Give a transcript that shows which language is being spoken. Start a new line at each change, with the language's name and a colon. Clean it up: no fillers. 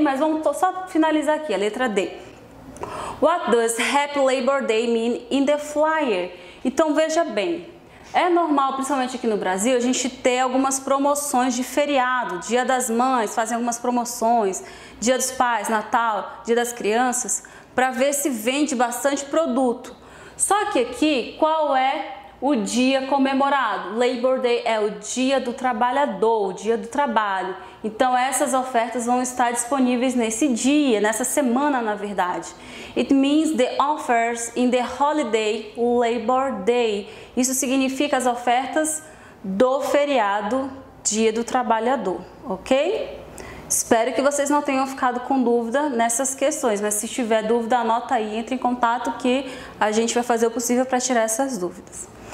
Portuguese: Mas vamos só finalizar aqui, a letra D.
English: What does Happy Labor Day mean in the flyer?
Portuguese: Então veja bem, é normal, principalmente aqui no Brasil, a gente ter algumas promoções de feriado, Dia das Mães, fazem algumas promoções, Dia dos Pais, Natal, Dia das Crianças, para ver se vende bastante produto. Só que aqui, qual é o dia comemorado? Labor Day é o dia do trabalhador, o dia do trabalho. Então essas ofertas vão estar disponíveis nesse dia, nessa semana na verdade.
English: It means the offers in the holiday Labor Day.
Portuguese: Isso significa as ofertas do feriado, dia do trabalhador, ok? Espero que vocês não tenham ficado com dúvida nessas questões, mas se tiver dúvida, anota aí, entre em contato que a gente vai fazer o possível para tirar essas dúvidas.